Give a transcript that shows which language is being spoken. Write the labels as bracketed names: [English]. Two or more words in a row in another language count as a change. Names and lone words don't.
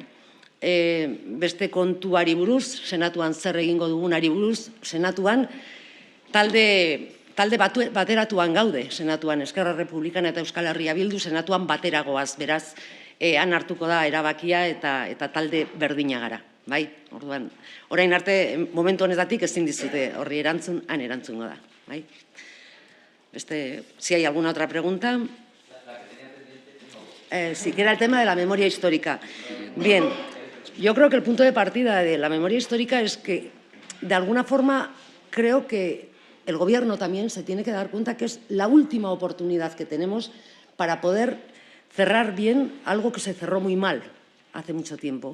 [Basque] Beste kontuari buruz, senatuan zer egingo dugunari buruz, senatuan talde bateratuan gaude, senatuan Esquerra Republicana eta Euskal Herria Bildu, senatuan bateragoaz, beraz, han hartuko da erabakia eta talde berdina gara. Bai, orduan, orain arte, momentu honetatik ezin dizute horri erantzun, han erantzungo da. Bai. [Spanish] Si hay alguna otra pregunta. Sí, que era el tema de la memoria histórica. Bien, yo creo que el punto de partida de la memoria histórica es que, de alguna forma, creo que el Gobierno también se tiene que dar cuenta que es la última oportunidad que tenemos para poder cerrar bien algo que se cerró muy mal hace mucho tiempo.